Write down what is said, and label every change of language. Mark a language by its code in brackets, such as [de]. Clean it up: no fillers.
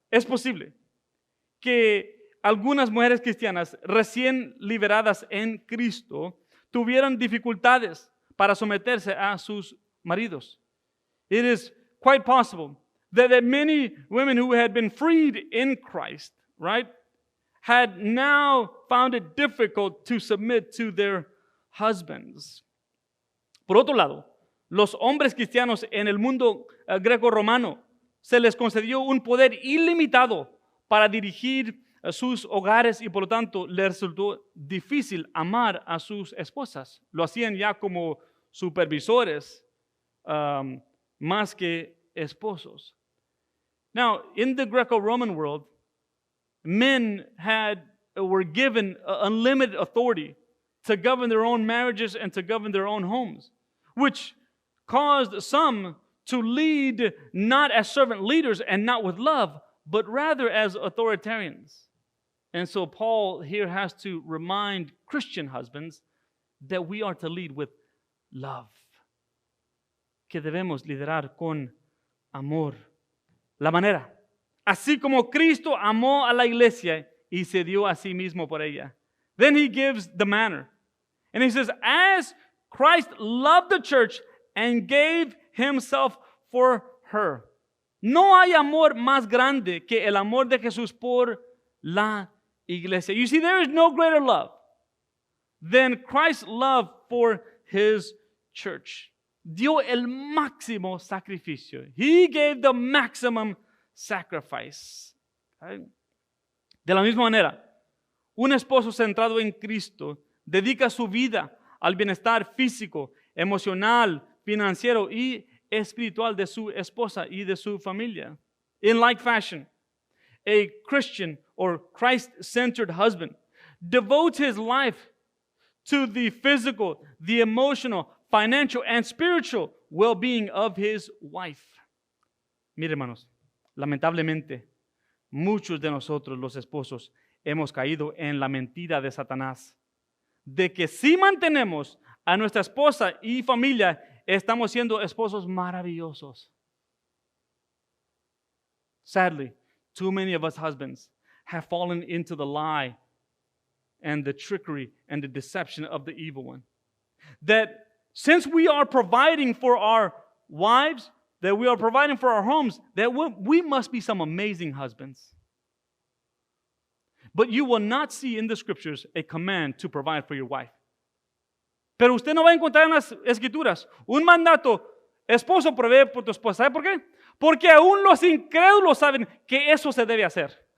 [es] Es posible que algunas mujeres cristianas recién liberadas en Cristo tuvieran dificultades para someterse a sus maridos. [en] It is quite possible that many women who had been freed in Christ, right, had now found it difficult to submit to their husbands. [es] Por otro lado, los hombres cristianos en el mundo greco-romano se les concedió un poder ilimitado para dirigir sus hogares y por lo tanto les resultó difícil amar a sus esposas. Lo hacían ya como supervisores más que esposos. [en] Now, in the Greco-Roman world, men were given unlimited authority to govern their own marriages and to govern their own homes, which caused some to lead not as servant leaders and not with love, but rather as authoritarians. And so Paul here has to remind Christian husbands that we are to lead with love, [es] que debemos liderar con amor. La manera, así como Cristo amó a la iglesia y se dio a sí mismo por ella. [en] Then he gives the manner. And he says, as Christ loved the church and gave himself for her. [es] No hay amor más grande que el amor de Jesús por la iglesia. [en] You see, there is no greater love than Christ's love for his church. [es] Dio el máximo sacrificio. [en] He gave the maximum sacrifice. Okay? [es] De la misma manera, un esposo centrado en Cristo dedica su vida al bienestar físico, emocional, financiero y espiritual de su esposa y de su familia. [en] In like fashion, a Christian or Christ-centered husband devotes his life to the physical, the emotional, financial, and spiritual well-being of his wife. [es] Mire, hermanos, lamentablemente, muchos de nosotros, los esposos, hemos caído en la mentira de Satanás, de que si mantenemos a nuestra esposa y familia, estamos siendo esposos maravillosos. [en] Sadly, too many of us husbands have fallen into the lie and the trickery and the deception of the evil one. That since we are providing for our wives, that we are providing for our homes, that we must be some amazing husbands. But you will not see in the scriptures a command to provide for your wife. [es] Pero usted no va a encontrar en las escrituras un mandato, esposo, provee por tu esposa. ¿Sabe por qué? Porque aún los incrédulos saben que eso se debe hacer.